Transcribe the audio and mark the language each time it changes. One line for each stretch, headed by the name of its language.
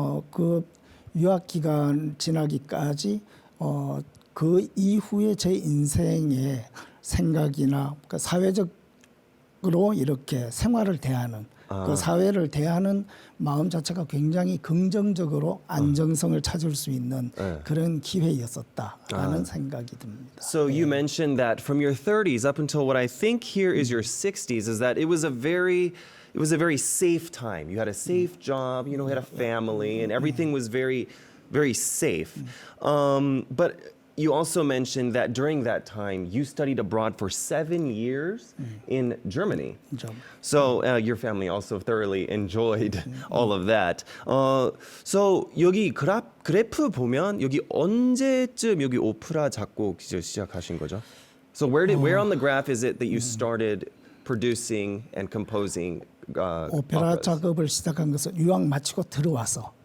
Korean: 그 유학 기간 지나기까지 그 이후에 제 인생의 생각이나 그러니까 사회적으로 이렇게 생활을 대하는 그 사회를 대하는 마음 자체가 굉장히 긍정적으로 안정성을 찾을 수 있는 그런 기회였었다라는 생각이 듭니다.
English: So you mentioned that from your 30s up until what I think here is your 60s is that it was a very safe time. You had a safe job, you had a family, and everything was very, very safe. But you also mentioned that during that time you studied abroad for 7 years in Germany. So your family also thoroughly enjoyed all of that.
Korean: So 여기 그래프 보면 여기 언제쯤 여기 오페라 작곡 시작하신 거죠?
English: So where on the graph is it that you started producing and composing
Korean: 오페라
English: operas?
Korean: 작업을 시작한 것은 유학 마치고 들어와서